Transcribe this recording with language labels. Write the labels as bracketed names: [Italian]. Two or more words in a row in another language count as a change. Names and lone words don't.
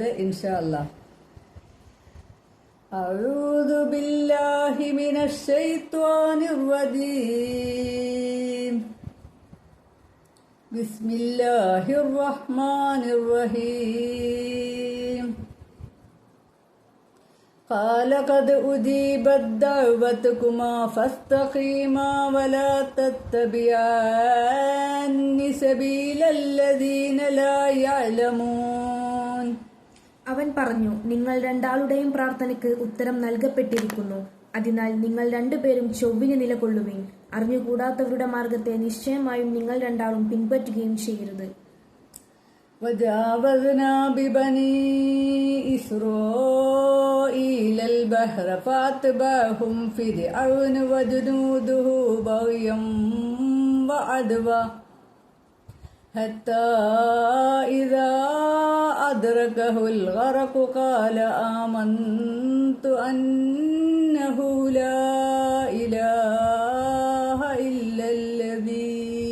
[Arabic] إن شاء الله أعوذ بالله من الشيطان الرجيم. بسم الله الرحمن الرحيم. قال قد أجيبت دعوتكما فاستقيما ولا تتبعان سبيل الذين لا يعلمون. [Malayalam] അവൻ പറഞ്ഞു, നിങ്ങൾ രണ്ടാളുടെയും പ്രാർത്ഥനയ്ക്ക് ഉത്തരം നൽകപ്പെട്ടിരിക്കുന്നു. അതിനാൽ നിങ്ങൾ രണ്ടുപേരും ചൊവ്വിന് നിലകൊള്ളുവിൻ. അറിഞ്ഞുകൂടാത്തവരുടെ മാർഗത്തെ നിശ്ചയമായും നിങ്ങൾ രണ്ടാളും പിൻപറ്റുകയും ചെയ്യരുത്. [Arabic] وجاوزنا ببني إسرائيل البحر فأتبعهم فرعون وجنوده بغيا وعدوا حتى إذا أدركه الغرق قال آمنت أنه لا إله إلا الذي